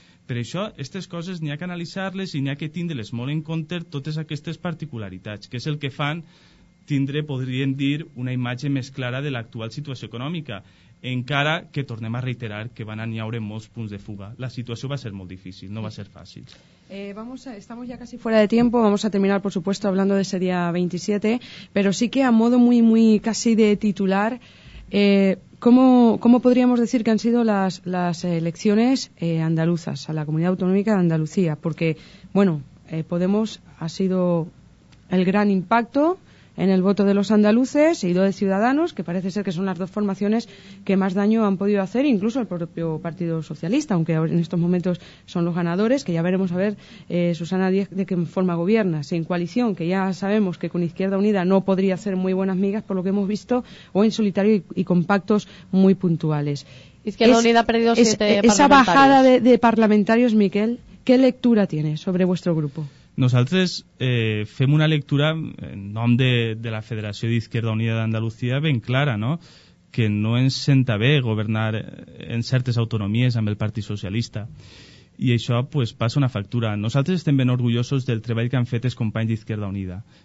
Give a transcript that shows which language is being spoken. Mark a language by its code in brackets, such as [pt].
[ca] Per això, aquestes coses n'hi ha que analitzar-les i n'hi ha que tindre-les molt en compte totes aquestes particularitats, que és el que fan tindre, podríem dir, una imatge més clara de l'actual situació econòmica, encara que tornem a reiterar que van n'hi haure molts punts de fuga. La situació va ser molt difícil, no va ser fàcil. [es] Estamos ya casi fuera de tiempo, vamos a terminar, por supuesto, hablando de ese día 27, pero sí que a modo muy casi de titular, ¿cómo podríamos decir que han sido las elecciones andaluzas a la Comunidad Autonómica de Andalucía? Porque, bueno, Podemos ha sido el gran impacto en el voto de los andaluces y de Ciudadanos, que parece ser que son las dos formaciones que más daño han podido hacer, incluso el propio Partido Socialista, aunque en estos momentos son los ganadores, que ya veremos a ver, Susana Díez, de qué forma gobierna, sin coalición, que ya sabemos que con Izquierda Unida no podría hacer muy buenas migas por lo que hemos visto, o en solitario y con pactos muy puntuales. Izquierda Unida ha perdido 7 parlamentarios. Esa bajada de parlamentarios, Miquel, ¿qué lectura tiene sobre vuestro grupo? [ca] Nosaltres fem una lectura en nom de la Federació d'Izquierda Unida d'Andalucía ben clara, no? Que no ens senta bé governar en certes autonomies amb el Partit Socialista. I això pues, passa una factura. Nosaltres estem ben orgullosos del treball que han fet els companys d'Izquierda Unida.